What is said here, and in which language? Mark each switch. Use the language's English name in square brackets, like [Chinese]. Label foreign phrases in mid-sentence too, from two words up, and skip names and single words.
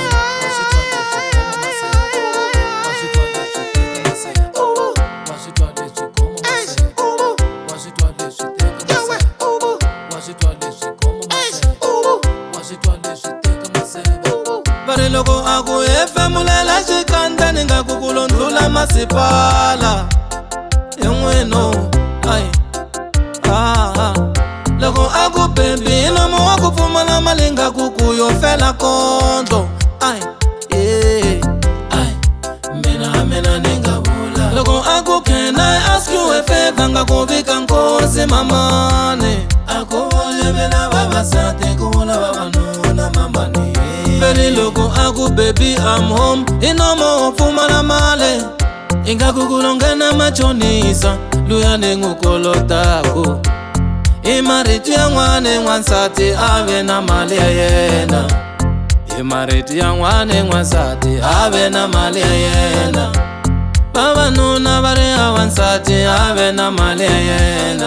[Tsonga] vari loko a ku hefemulela xikandza ni nga ku ku londzula masipala en'weno loko a ku bebi nomo wa ku pfumala mali nga ku ku yo fela kondlo mina ni nga vula loko a ku [English] can I ask you a favor [Tsonga] nga ku vika nkosi mamane a ku vulavula vavasati ku vula vavanuna mamani veri loko a ku [English] baby I'm home [Tsonga] inomo wo pfumala mali inga ku kulongena machonisa luya ni n'wu kolotaku i marito ya n'wana n'wansati a ve na mali ya yena i marito ya n'wana n'wansati a ve na mali ya yena vavanuna va ri ya wansati a ve na mali ya yena